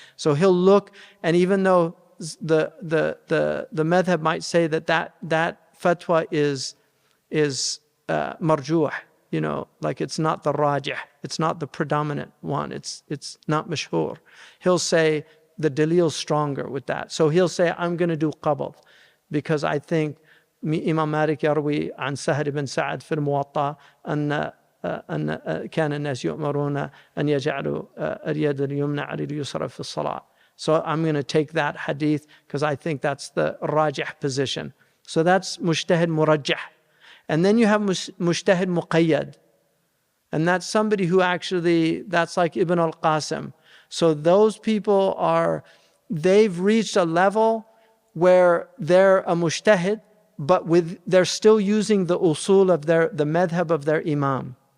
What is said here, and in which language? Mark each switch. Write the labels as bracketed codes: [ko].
[en] So he'll look, and even though the madhab might say that fatwa is marjuh, like it's not the rajih, it's not the predominant one, it's not mashhur. He'll say the dalil's stronger with that. So he'll say, I'm going to do qabd, because I think Imam Malik [ar] يروي عن سهل بن سعد في الموطأ أن كان الناس يؤمرون أن يجعلوا اليد اليمنى على اليسرى في الصلاة. [en] So I'm going to take that hadith because I think that's the rajih position. So that's mujtahid murajjah. And then you have mujtahid muqayyad. And that's somebody who actually, that's like Ibn al-Qasim. So those people they've reached a level where they're a mujtahid, but they're still using the usul of the madhab of their imam.